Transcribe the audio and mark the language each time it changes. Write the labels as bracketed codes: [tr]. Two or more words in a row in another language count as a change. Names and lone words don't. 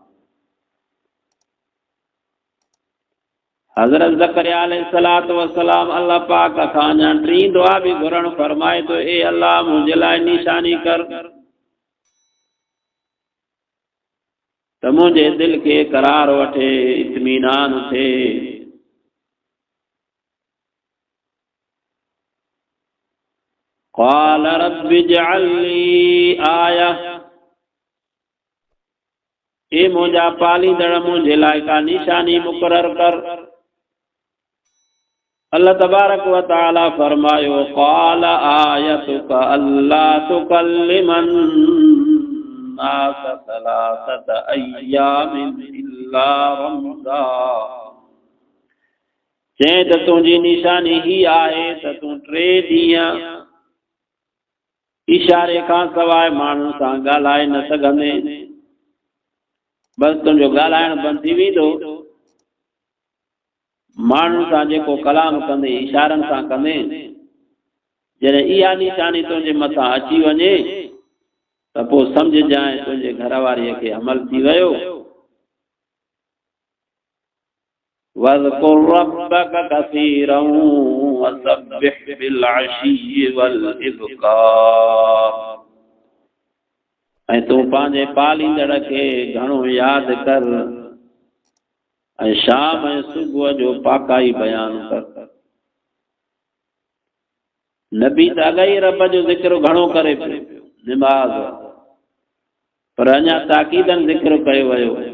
[sd] हज़रत ज़करिया [ar] عليه الصلاة والسلام [sd] अल्लाह पाक खां अञा टी दुआ भी घुरण फरमाए तो ए अल्लाह मुंहिंजे लाइ निशानी कर त मुंहिंजे दिल के करार वठे, इत्मीनान थे। [ar] قال رب اجعل لي آية, [sd] ए मुंहिंजा पालींदड़ मुंहिंजे लाइ का निशानी मुक़रर कर। [ar] الله تبارك وتعالى फरमायो قال آيتك ألا تكلم الناس ثلاثة أيام إلا رمزا. [sd] चए त तुंहिंजी निशानी ही आहे त तूं 3 ॾींहं इशारे खां सवाइ माण्हुनि सां ॻाल्हाए न सघंदे। बसि तुंहिंजो ॻाल्हाइण बंदि थी वेंदो, माण्हुनि सां जेको कलाम कंदे इशारनि सां कंदे। जॾहिं इहा निशानी तुंहिंजे मथां अची वञे त पोइ सम्झजांइ तुंहिंजे घरवारीअ खे अमल थी वियो। [ar] واذكر ربك كثيرا وسبح بالعشي والإبكار. [sd] ऐं तूं पंहिंजे पालींदड़ खे घणो यादि कर ऐं शाम ऐं सुबुह जो पाकाई बयान कर। नबी त अॻई रब जो ज़िक्र घणो करे पियो, निमाज़, पर अञा ताक़ीदन ज़िक्र कयो वियो।